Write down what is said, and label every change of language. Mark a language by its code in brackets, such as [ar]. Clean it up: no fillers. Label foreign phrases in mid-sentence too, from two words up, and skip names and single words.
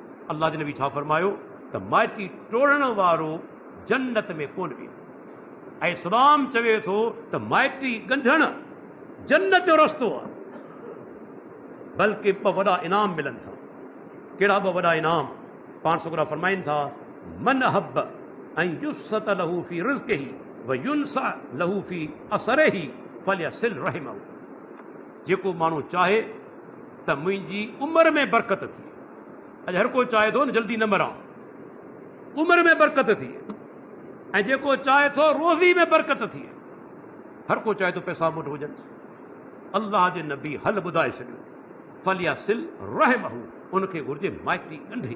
[sd] अल्लाह जे नबी छा फरमायो त माइटी टोड़ण वारो जन्नत में कोन वेंदो। ऐं इस्लाम चवे थो त माइटी ॻंढण जन्नत जो रस्तो आहे, बल्कि ॿ वॾा इनाम मिलनि था। कहिड़ा ॿ वॾा इनाम? पाण सुगरा फरमाइनि था, [ar] من أحب أن يبسط له في رزقه وينسأ له في أثره فليصل رحمه. [sd] जेको माण्हू चाहे त मुंहिंजी उमिरि में बरकत थिए, अॼु हर कोई चाहे थो न जल्दी न मरां, उमिरि में बरकत थिए, ऐं जेको चाहे थो रोज़ी में बरकत थिए, हर को चाहे थो पैसा मुठ हुजनि। अल्लाह जे नबी हल ॿुधाए छॾियो, [ar] فليصل رحمه, [sd] उनखे घुर्जे माइटी ॻंढे।